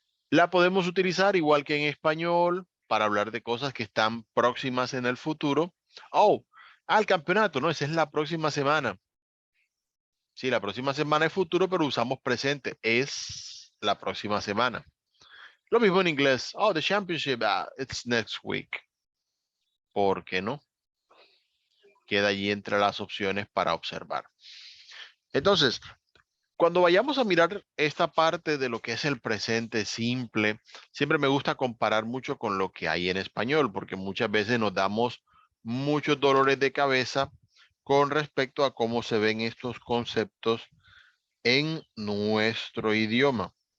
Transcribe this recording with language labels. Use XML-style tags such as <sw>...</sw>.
<es>La podemos utilizar igual que en español para hablar de cosas que están próximas en el futuro. Oh, al campeonato, no, esa es la próxima semana. Sí, la próxima semana es futuro, pero usamos presente. Es la próxima semana. Lo mismo en inglés.</es> <en>Oh, the championship, it's next week.</en> <es>¿Por qué no? Queda allí entre las opciones para observar. Entonces, cuando vayamos a mirar esta parte de lo que es el presente simple, siempre me gusta comparar mucho con lo que hay en español, porque muchas veces nos damos muchos dolores de cabeza con respecto a cómo se ven estos conceptos en nuestro idioma.</es>